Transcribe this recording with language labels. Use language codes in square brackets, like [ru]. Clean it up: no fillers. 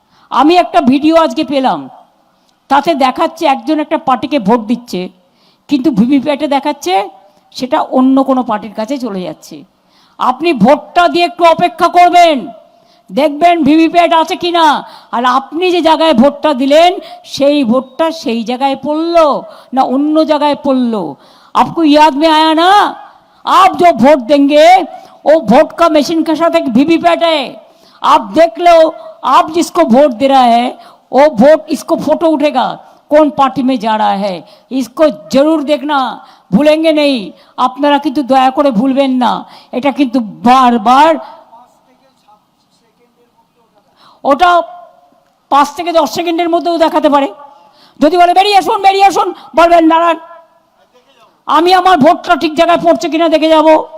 [bn] আমি একটা ভিডিও আজকে পেলাম, তাতে দেখাচ্ছে একজন একটা পার্টিকে ভোট দিচ্ছে, কিন্তু ভিভিপ্যাটে দেখাচ্ছে সেটা অন্য কোনো পার্টির কাছে চলে যাচ্ছে। আপনি ভোটটা দিয়ে একটু অপেক্ষা করবেন, দেখবেন ভিভিপ্যাট আছে কি না। আর আপনি যে জায়গায় ভোটটা দিলেন সেই ভোটটা সেই জায়গায় পড়লো না অন্য জায়গায় পড়লো, [hi] आपको याद में आया ना। आप जो वोट देंगे वो वोट का मशीन के साथ एक वीवीपैट है, आप देख लो। आप जिसको वोट दे रहा है वो वोट, इसको फोटो उठेगा कौन पार्टी में जा रहा है, इसको जरूर देखना, भूलेंगे नहीं। [bn] আপনারা কিন্তু দয়া করে ভুলবেন না, এটা কিন্তু বারবার, ওটা 5 থেকে 10 সেকেন্ডের মধ্যেও দেখাতে পারে। যদি বলে বেরিয়ে আসুন বেরিয়ে আসুন, বলবেন দাঁড়ান আমি আমার ভোটটা ঠিক জায়গায় পড়ছে কিনা দেখে যাব।